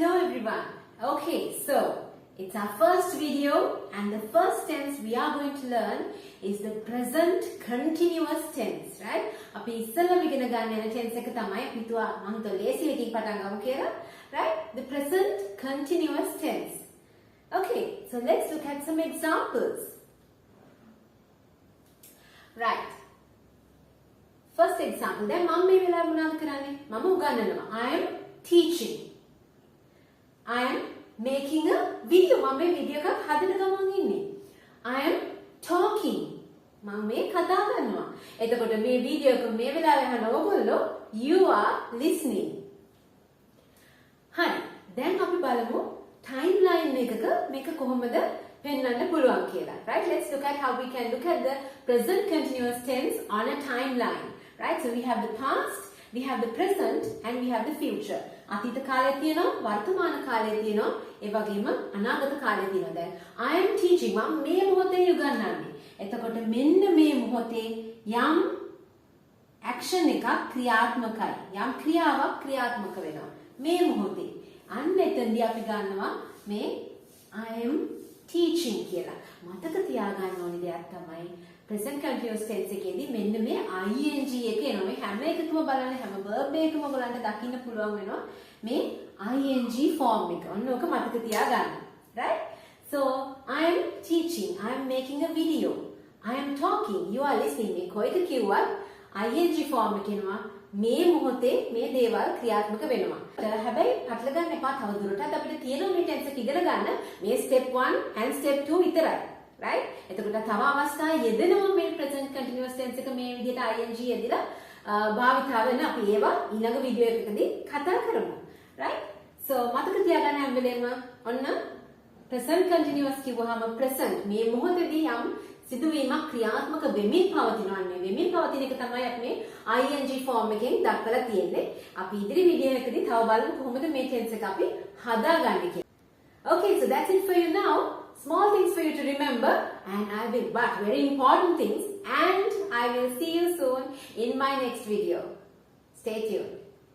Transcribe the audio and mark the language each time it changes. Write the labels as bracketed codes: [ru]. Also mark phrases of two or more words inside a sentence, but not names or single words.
[en] everyone. Okay, so it's our first video and the first tense we are going to learn is the present continuous tense, right? [si] අපි ඉස්සෙල්ලාම ඉගෙන ගන්න යන tense එක තමයි අපි තුවා මම හිතුවා ලේසි එකකින් පටන් ගමු කියලා, [en] right? The present continuous tense. Okay, so let's look at some examples. Right. First example. [si] දැන් මම මේ වෙලාවේ මොනවද කරන්නේ? මම උගන්වනවා. [en] I am teaching. I am making a video. [si] මම මේ වීඩියෝ එකක් හදන ගමන් ඉන්නේ. [en] I am talking. [si] මම මේ කතා කරනවා. එතකොට මේ වීඩියෝ එක මේ වෙලාවේ අහන ඕගොල්ලෝ [en] you are listening. [si] හරි. දැන් අපි බලමු timeline එකක මේක කොහොමද පෙන්වන්න පුළුවන් කියලා. [en] Right? Let's look at how we can look at the present continuous tense on a timeline. Right? So we have the past, we have the present and we have the future. [si] අතීත කාලේ තියෙනවා, වර්තමාන කාලේ තියෙනවා, ඒ වගේම අනාගත කාලේ තියෙනවා. [en] දැන් I am teaching. [si] මම මේ මොහොතේ උගන්වන්නේ. එතකොට මෙන්න මේ මොහොතේ යම් action එකක් ක්‍රියාත්මකයි. යම් ක්‍රියාවක් ක්‍රියාත්මක වෙනවා. මේ මොහොතේ. අන්න එතෙන්දී අපි ගන්නවා මේ [en] I am teaching [si] කියලා. මතක තියාගන්න ඕනි දෙයක් තමයි [en] present continuous tense [si] එකේදී මෙන්න මේ ing එක එනවා. මේ හැම එකකම බලන්න හැම verb එකකම බලන්න දකින්න පුළුවන් වෙනවා මේ [en] ing form [si] එක. ඔන්න ඕක මතක තියාගන්න. [en] Right? So I am teaching. I am making a video. I am talking. You are listening. [si] මේ කොයික කිව්වත් [en] ing form [si] එක එනවා. මේ මොහොතේ මේ දේවල් ක්‍රියාත්මක වෙනවා. හැබැයි අట్ల ගන්න එපා තවදුරටත් අපිට තියෙනවා මේ tense එක ඉගෙන ගන්න මේ [en] step 1 and step 2 [si] විතරයි. Right? එතකොට තව අවස්ථා යෙදෙනවා මේ [en] present continuous tense [si] එක මේ විදිහට ing යෙදিলা භාවිතා වෙන අපි ඒවා ඊළඟ වීඩියෝ එකකදී කතා කරමු. Right? So මතක තියාගන්න හැම වෙලේම ඔන්න [en] present continuous [si] කිව්වහම present මේ මොහොතේදී යම් සිදුවීමක් ක්‍රියාත්මක වෙමින් පවතිනවා. මේ වෙමින් පවතින එක තමයි අපි මේ [en] ing form [si] එකෙන් දක්වලා තියෙන්නේ. අපි ඉදිරි වීඩියෝ එකකදී තව බලමු කොහොමද මේ tense එක අපි හදාගන්නේ කියලා. [en] Okay, so that's it for you now. Small things for you to remember but very important things, and I will see you soon in my next video. Stay tuned.